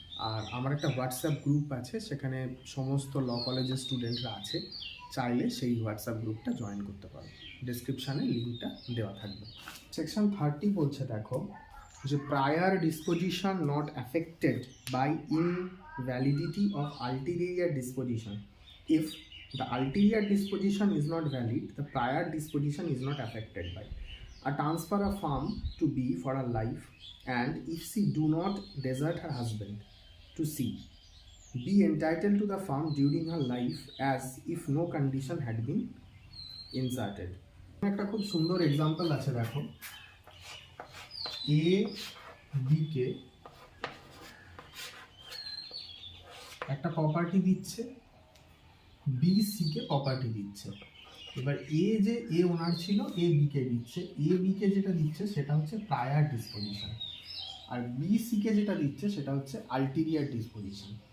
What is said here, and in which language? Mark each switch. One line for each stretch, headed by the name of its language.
Bangla: আর আমার একটা WhatsApp group আছে, সেখানে সমস্ত ল কলেজের স্টুডেন্টরা আছে, চাইলে সেই হোয়াটসঅ্যাপ গ্রুপটা জয়েন করতে পারো। ডিসক্রিপশানে লিঙ্কটা দেওয়া থাকবে। সেকশন 30 বলছে, দেখো, যে
English: Prior disposition not affected by invalidity of ulterior disposition. If the ulterior disposition is not valid, the prior disposition is not affected by a transfer of farm to B for her life, and if she do not desert her husband to C, be entitled to the farm during her life as if no condition had been inserted.
Bangla: একটা খুব সুন্দর example আছে, দেখো, A B কে একটা property দিচ্ছে, B C K property দিচ্ছে। এবার এ ওনার ছিল, এ বি কে দিচ্ছে। এ বি কে যেটা দিচ্ছে সেটা হচ্ছে প্রায়ার ডিসপোজিশন, আর বি সি কে যেটা দিচ্ছে সেটা হচ্ছে আলটিরিয়ার ডিসপোজিশন।